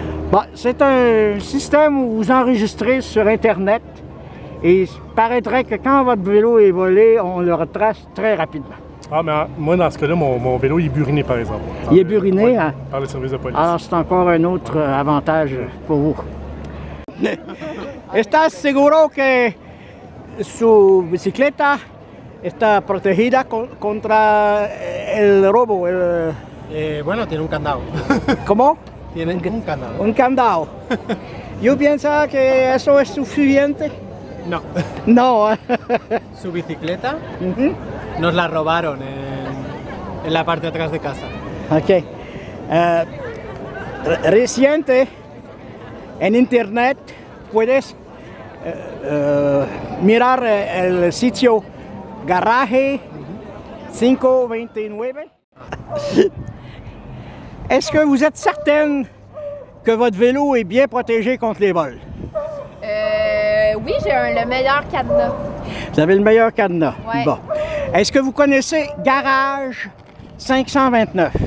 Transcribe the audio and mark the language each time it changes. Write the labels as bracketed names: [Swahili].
[French] Bon, c'est un système où vous enregistrez sur Internet et il paraîtrait que quand votre vélo est volé, on le retrace très rapidement. Ah, mais moi, dans ce cas-là, mon vélo, il est buriné, par exemple. Il est buriné, oui, hein? par le service de police. Alors, c'est encore un autre avantage pour vous. [Spanish] ¿Estás seguro que su bicicleta está protegida contra el robo? Bueno, tiene un candado. ¿Cómo? Tiene un candado. Un candado. Yo pienso que eso es suficiente. No. No. Su bicicleta Ujú. nos la robaron en la parte de atrás de casa. Ok. Reciente en internet puedes mirar el sitio Garaje 529. [French] Est-ce que vous êtes certaine que votre vélo est bien protégé contre les vols? Oui, j'ai le meilleur cadenas. Vous avez le meilleur cadenas. Ouais. Bon. Est-ce que vous connaissez Garage 529?